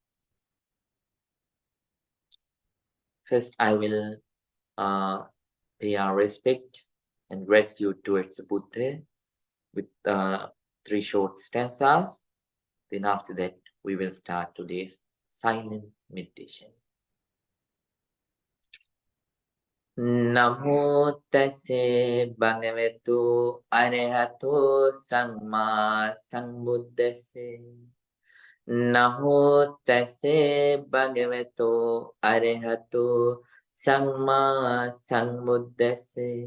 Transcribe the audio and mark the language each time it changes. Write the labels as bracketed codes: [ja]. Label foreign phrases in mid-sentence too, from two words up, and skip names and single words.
[en] First, I will pay our respect and gratitude towards the Buddha with 3 short stanzas. Then after that, we will start today's silent meditation. [pi] Namo tase bhagavato arahato samma sambuddhase. Namo tase bhagavato arahato samma sambuddhase.